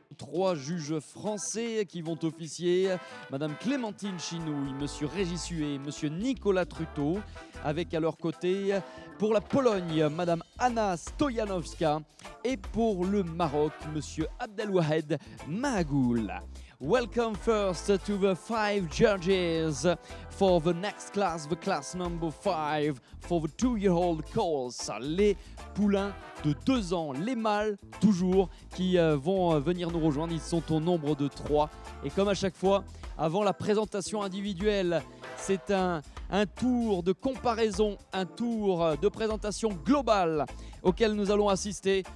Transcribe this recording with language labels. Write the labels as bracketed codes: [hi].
[fr] 3 juges français qui vont officier. Madame Clémentine Chinouille, Monsieur Régis Huet, Monsieur Nicolas Truteau. Avec à leur côté, pour la Pologne, Madame Anna Stojanowska. Et pour le Maroc, Monsieur Abdelwahed Mahagoul. [en] Welcome first to the 5 judges for the next class, the class number 5 for the 2-year-old course. [fr] Les poulains de 2 ans, les mâles toujours, qui vont venir nous rejoindre. Ils sont au nombre de 3. Et comme à chaque fois, avant la présentation individuelle, c'est un tour de comparaison, un tour de présentation globale auquel nous allons assister.